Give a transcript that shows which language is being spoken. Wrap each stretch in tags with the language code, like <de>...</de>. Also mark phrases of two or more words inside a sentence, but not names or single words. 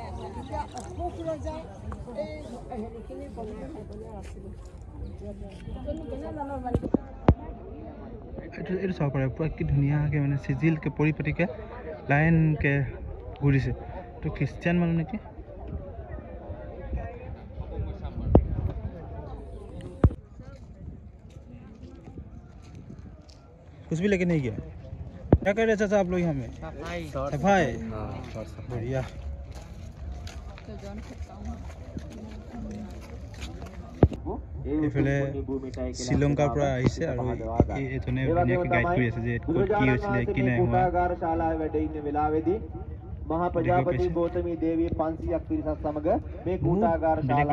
<as>এইটো চাব পাৰে, পুৰা কি ধুনীয়াকৈ মানে চিজিলকৈ পৰিপাটিকৈ লাইনকৈ ঘূৰিছে। এইটো খ্ৰীষ্টিয়ান মানুহ নেকি?</as> <hi>कुछ भी लेके नहीं गया। क्या कर रहे चाचा आप लोग यहाँ में? सफाई। बढ़िया।</hi> <as>এইফালে শ্ৰীলংকাৰ পৰা আহিছে আৰু এইজনে ধুনীয়াকৈ গাইড কৰি আছে যে ক'ত কি হৈছিলে কি নাই হোৱা।</as> <hi>महाप्रजापति गौतमी देवी 500 पिरसा समग में कूटागार शाला</hi>